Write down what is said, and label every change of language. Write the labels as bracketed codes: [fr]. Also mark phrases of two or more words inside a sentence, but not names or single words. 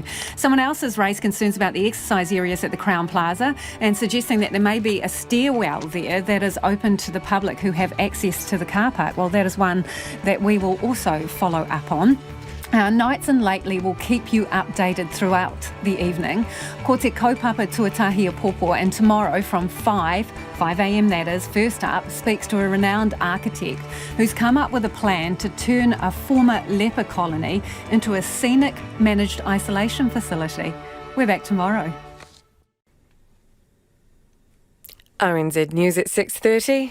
[en] Someone else has raised concerns about the exercise areas at the Crowne Plaza and suggesting that there may be a stairwell there that is open to the public who have access to the car park. Well, that is one that we will also follow up on. Our Nights and Lately will keep you updated throughout the evening. [mi] Ko te kaupapa tuatahi a popo, [en] and tomorrow from 5 a.m. that is, First Up speaks to a renowned architect who's come up with a plan to turn a former leper colony into a scenic managed isolation facility. We're back tomorrow. RNZ News at 6:30.